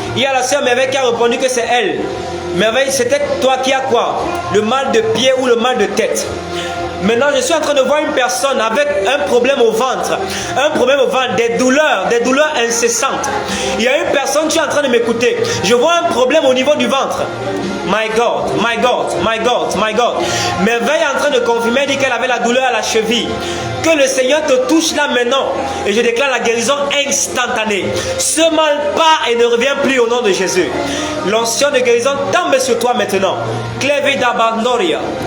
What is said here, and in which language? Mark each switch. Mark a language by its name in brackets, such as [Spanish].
[French] Il y a la sœur Merveille qui a répondu que c'est elle. Merveille, c'était toi qui as quoi? Le mal de pied ou le mal de tête? Maintenant, je suis en train de voir une personne avec un problème au ventre. Un problème au ventre, des douleurs incessantes. Il y a une personne qui est en train de m'écouter. Je vois un problème au niveau du ventre. [English] My God, my God, my God, my God. [French] Merveille est en train de confirmer, elle dit qu'elle avait la douleur à la cheville. Que le Seigneur te touche là maintenant. Et je déclare la guérison instantanée. Ce mal part et ne revient plus au nom de Jésus. L'onction de guérison tombe sur toi maintenant. Clevida Bandoria.